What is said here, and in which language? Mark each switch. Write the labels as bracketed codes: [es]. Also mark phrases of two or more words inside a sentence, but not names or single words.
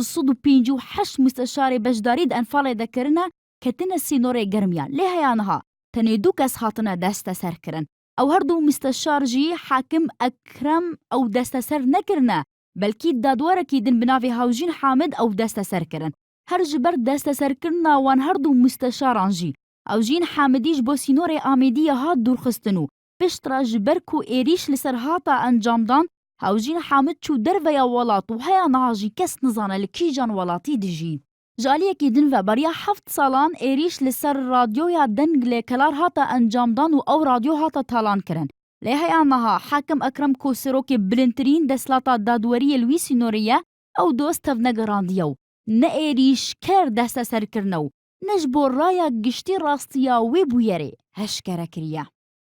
[ku] 258 مستەشارێ بەشداریت ئەنفاڵێ دەکردنە کەتنە سینۆرێ گەرمیان لێ هەیانها تەنێ دوو کەس هاتنە دەستەسەرکردن ئەو هەردوو مستەشارژی حاکم ئەکرەم ئەو دەستەسەر نەکردنە بەلکی دادوەرەکی دن بناوی هاوژین حامد ئەو دەستەسەرکردن هەر ji ber دەستەسەرکردنا وان هەردوو مستەشارانژی ئەو ژین حامدیش بۆ سینۆرێ ئامێدیە هات دوورخستن و پشترا ji ber ku êrîş li ser hata encamdan hewjîn Hamid çû derveya welat û heya niha jî kes nizane li kîjan welatî dijî. Ji aliyekî din ve beriya 7 salan êrîş li ser radyoya deng lêkelar hata encamdan û ew radyo hata talan kirin. Lê heya niha Hakim Ekrem ku serokê bilindtirîn destlata dadweriyê li wî sînorê ye ew doz tevnegerandiye û ne êrîşker desteserkirine û ne ji bo raya giştî rastiya wê bûyerê heşkere kiriye.